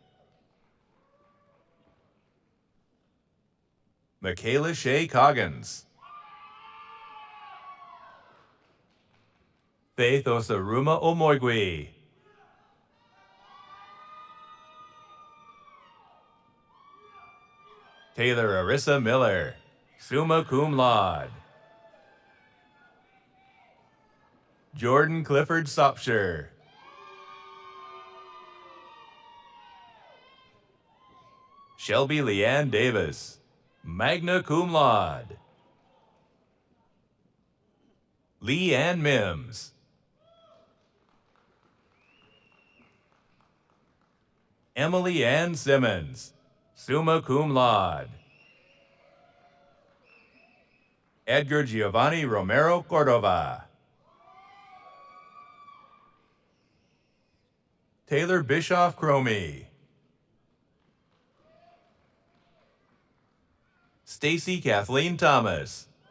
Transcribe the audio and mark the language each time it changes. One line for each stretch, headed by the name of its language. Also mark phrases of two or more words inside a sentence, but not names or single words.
English: Michaela Shea Coggins. Faith Osaruma Omoigui. Taylor Arissa Miller,
Latin: summa cum laude.
English: Jordan Clifford Sopshire. Shelby Leanne Davis,
Latin: magna cum laude.
English: Lee Ann Mims. Emily Ann Simmons,
Latin: summa cum laude.
English: Edgar Giovanni Romero Cordova. Taylor Bischoff Cromie. Stacy Kathleen Thomas.